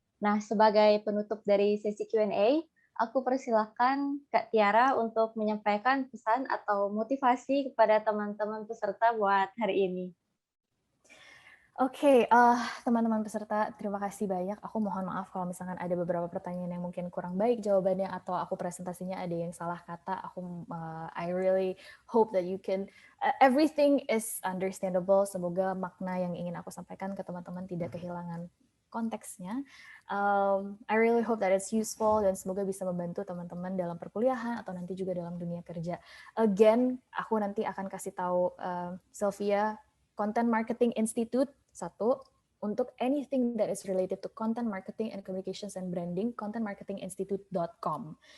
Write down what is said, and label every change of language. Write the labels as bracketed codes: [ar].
[id] Nah, sebagai penutup dari sesi Q&A, aku persilahkan Kak Tiara untuk menyampaikan pesan atau motivasi kepada teman-teman peserta buat hari ini. Oke, teman-teman peserta, terima kasih banyak. Aku mohon maaf kalau misalkan ada beberapa pertanyaan yang mungkin kurang baik jawabannya atau aku presentasinya ada yang salah kata. [en] I really hope that you can, everything is understandable. [id] Semoga makna yang ingin aku sampaikan ke teman-teman tidak kehilangan konteksnya. [en] I really hope that it's useful [id] dan semoga bisa membantu teman-teman dalam perkuliahan atau nanti juga dalam dunia kerja. [en] Again, [id] aku nanti akan kasih tahu Sylvia, Content Marketing Institute, satu, [en] untuk anything that is related to content marketing and communications and branding, contentmarketinginstitute.com.